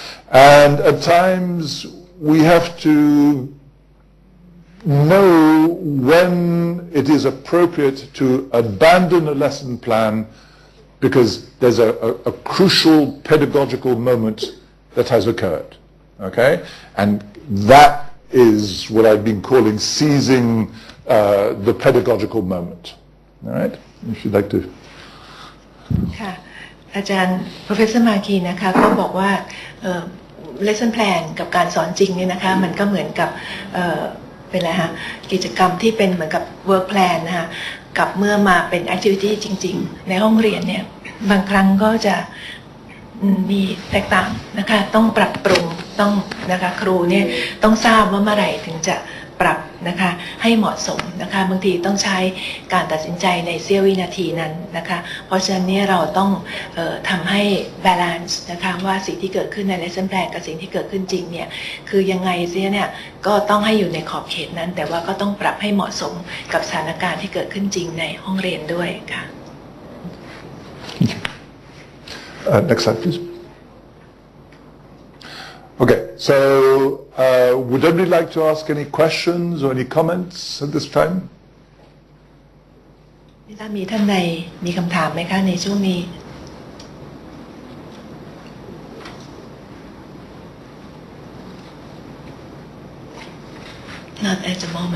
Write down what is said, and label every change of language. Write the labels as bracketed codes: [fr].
[en] And at times we have to know when it is appropriate to abandon a lesson plan because there's a crucial pedagogical moment that has occurred. Okay? And that is what I've been calling seizing the pedagogical moment. All right? If you'd like to. [th] ค่ะอาจารย์ Professor มาคีนะคะก็บอกว่าlesson plan กับการสอนจริงเนี่ยนะคะมันก็เหมือนกับเป็นอะไรฮะกิจกรรมที่เป็นเหมือนกับ work plan นะคะกับเมื่อมาเป็น activity จริงๆในห้องเรียนเนี่ยบางครั้งก็จะ มีแตกต่างนะคะต้องปรับปรุงต้องนะคะครูเนี่ยต้องทราบว่าเมื่อไหร่ถึงจะปรับนะคะให้เหมาะสมนะคะบางทีต้องใช้การตัดสินใจในเสี้ยววินาทีนั้นนะคะเพราะฉะนั้นเนี่ยเราต้องทำให้ balance นะคะว่าสิ่งที่เกิดขึ้นใน lesson plan กับสิ่งที่เกิดขึ้นจริงเนี่ยคือยังไงเสียเนี่ยก็ต้องให้อยู่ในขอบเขตนั้นแต่ว่าก็ต้องปรับให้เหมาะสมกับสถานการณ์ที่เกิดขึ้นจริงในห้องเรียนด้วยค่ะ [en] Next slide, please. Okay, so would anybody like to ask any questions or any comments at this time? [th] ถ้ามีท่านใดมีคำถามไหมคะในช่วงนี้ [en] Not at the moment.